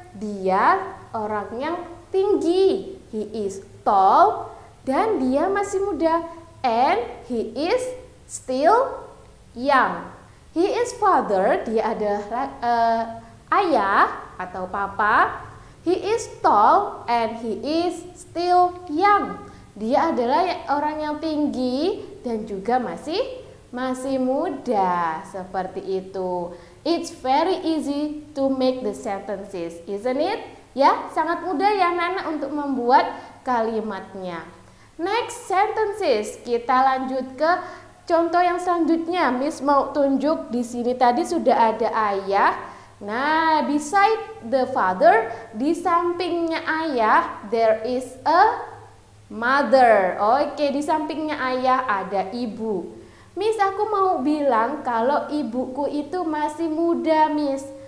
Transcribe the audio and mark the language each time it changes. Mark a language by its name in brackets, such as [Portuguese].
[Indonesian] Dia orang yang tinggi. [English] He is tall [Indonesian] dan dia masih muda. [English] And he is still young. He is father. [Indonesian] Dia adalah ayah atau papa. [English] He is tall and he is still young. [Indonesian] Dia adalah orang yang tinggi dan juga masih muda. Seperti itu. [English] It's very easy to make the sentences, isn't it? [Indonesian] Ya, sangat mudah ya anak-anak untuk membuat kalimatnya. [English] Next sentences, [Indonesian] kita lanjut ke contoh yang selanjutnya. Miss mau tunjuk di sini tadi sudah ada ayah. [English] Nah, beside the father, [Indonesian] di sampingnya ayah, [English] there is a mother. [Indonesian] Oke, di sampingnya ayah ada ibu. Miss, aku mau bilang kalau ibuku itu masih muda, Miss.